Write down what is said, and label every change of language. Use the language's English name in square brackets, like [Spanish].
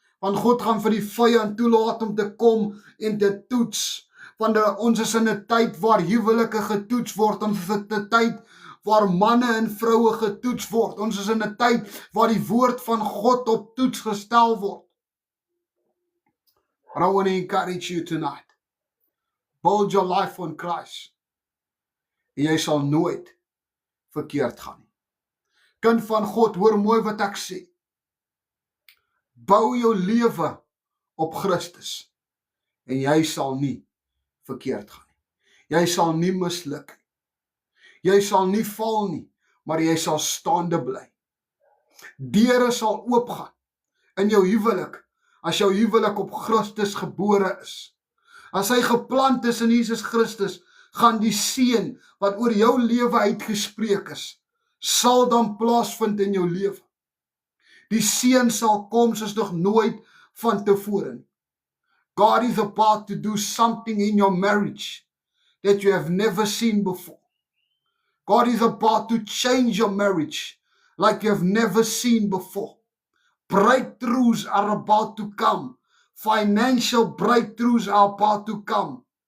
[Afrikaans] Want God gaan vir die vyand toelaat om te kom en te toets. Want ons is in 'n tyd waar huwelike getoets word. Ons is in 'n tyd waar manne en vroue getoets word. Ons is in 'n tyd waar die woord van God op toets gestel word. [English] But I want to encourage you tonight. Build your life on Christ. [Afrikaans] En jy sal nooit verkeerd gaan nie. Kind van God, hoor mooi wat ek sê. Bou jou lewe op Christus en jy sal nie verkeerd gaan nie. Jy sal nie misluk nie. Jy sal nie val nie, maar jy sal staande bly. Deure sal oopgaan in jou huwelik as jou huwelik op Christus gebore is. As hy geplant is in Jesus Christus, gaan die seën wat oor jou lewe uitgespreek is, sal dan plaasvind in jou lewe. Die seën sal kom soos nog nooit van tevore. [English] God is about to do something in your marriage that you have never seen before. God is about to change your marriage like you have never seen before. Breakthroughs are about to come. Financial breakthroughs are about to come.